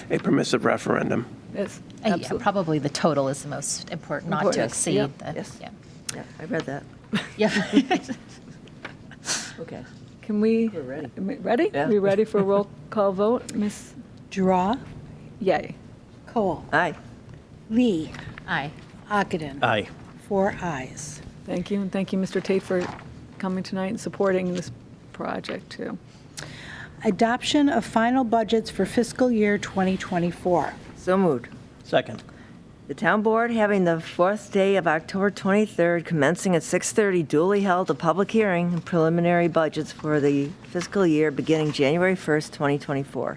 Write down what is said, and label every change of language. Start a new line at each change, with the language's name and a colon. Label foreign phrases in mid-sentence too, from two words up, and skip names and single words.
English: a permissive referendum. Yes, Yeah, absolutely. probably the total is the most important, not to Important, exceed. yep. The, Yes. Yeah. Yeah, I read that. Yeah. Okay. Can we? We're ready. Ready? Yeah. We ready for a roll call vote? Ms. Drawe, Yay. Kohl, Aye. Lee, Aye. Ockenden. Aye. 4 ayes. Thank you, and thank you, Mr. Tate, for coming tonight and supporting this project, too. Adoption of final budgets for fiscal year 2024. So moved. Second. The town board, having the fourth day of October 23rd, commencing at 6:30, duly held a public hearing and preliminary budgets for the fiscal year beginning January 1st, 2024.